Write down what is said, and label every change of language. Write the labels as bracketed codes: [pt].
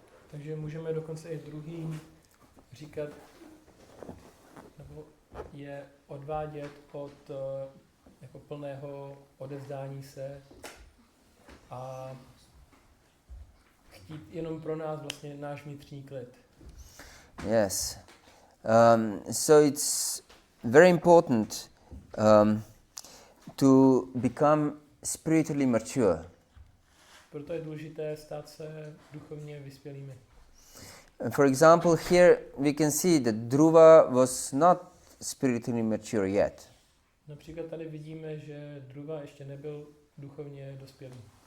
[cs] Takže můžeme dokonce i druhým říkat, nebo je odvádět od jako plného odevzdání se a chtít jenom pro nás vlastně náš vnitřní klid. [en] Yes. So it's very important to become spiritually mature. [cs] Proto je důležité stát se duchovně vyspělými. [en] For example, here we can see that Dhruva was not spiritually mature yet. [cs] Například tady vidíme, že Dhruva ještě nebyl duchovně dospělý.